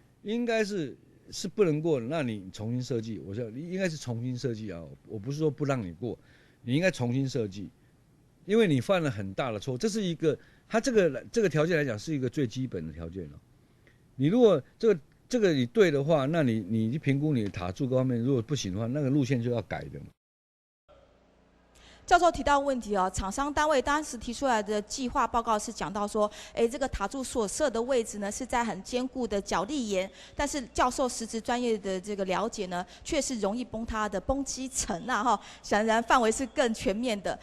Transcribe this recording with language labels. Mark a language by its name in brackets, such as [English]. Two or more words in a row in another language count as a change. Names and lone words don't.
[Chinese] 應該是不能過的，那你重新設計。我說你應該是重新設計啊，我不是說不讓你過，你應該重新設計，因為你犯了很大的錯。這是一個，它這個條件來講是一個最基本的條件了。你如果這個你對的話，那你去評估你的塔柱各方面，如果不行的話，那個路線就要改的。教授提到问题哦，厂商单位当时提出来的计划报告是讲到说，这个塔柱所设的位置呢是在很坚固的角砾岩，但是教授实质专业的这个了解呢，却是容易崩塌的崩基层啊哈，显然范围是更全面的。